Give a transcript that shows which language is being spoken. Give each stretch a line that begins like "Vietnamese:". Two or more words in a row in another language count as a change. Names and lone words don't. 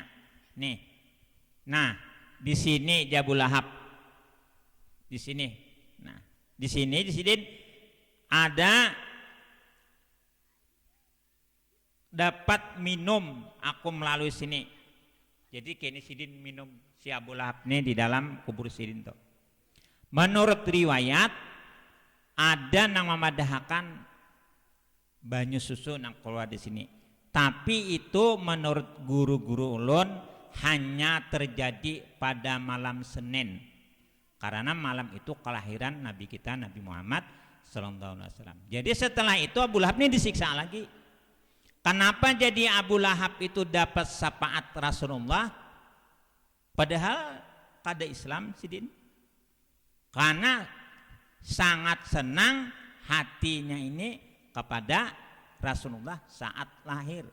Banjar: Nih, nah di sini Abu Lahab, di sini. Nah, di sini ada dapat minum aku melalui sini. Jadi kini sidin minum si Abu Lahab ini di dalam kubur sidin tuh. Menurut riwayat ada nang memadahkan banyu susu nang keluar di sini. Tapi itu menurut guru-guru ulun hanya terjadi pada malam Senin. Karena malam itu kelahiran Nabi kita Nabi Muhammad
Arabic: صلى الله عليه وسلم.
Banjar: Jadi setelah itu Abu Lahab ini disiksa lagi. Kenapa jadi Abu Lahab itu dapat syafaat Rasulullah padahal kada Islam sidin? Karena sangat senang hatinya ini kepada Rasulullah saat lahir.